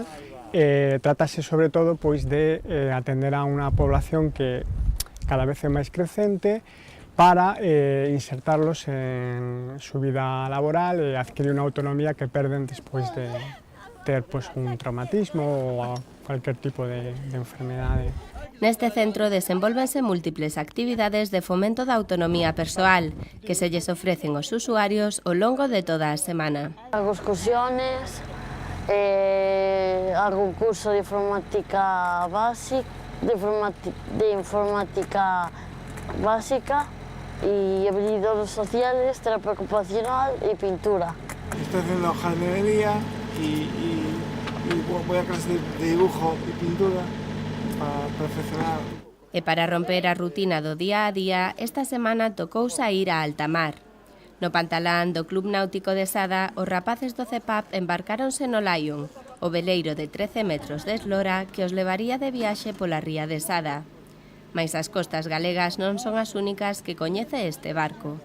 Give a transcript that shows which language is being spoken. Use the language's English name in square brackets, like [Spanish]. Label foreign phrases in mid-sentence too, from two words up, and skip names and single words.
[Galician] Trátase sobre todo pois, de atender a unha población que cada vez é máis crecente para [Spanish] insertarlos en su vida laboral [Galician] e adquirir unha autonomía que perden despois de ter pois, un traumatismo ou cualquier tipo de enfermedade. Neste centro desenvólvense múltiples actividades de fomento da autonomía persoal que se lles ofrecen aos usuarios ao longo de toda a semana. [Spanish] Hago excursiones, hago un curso de informática básica, y habilidades sociales, terapia ocupacional y pintura. Estoy haciendo jardinería y voy a clases de dibujo y pintura para perfeccionar. [Galician] E para romper a rutina do día a día, esta semana tocou saír a alta mar. No Pantalán do Club Náutico de Sada, os rapaces do CEPAP embarcáronse no Lion, o veleiro de 13 metros de eslora que os levaría de viaxe pola ría de Sada. Mais as costas galegas non son as únicas que coñece este barco.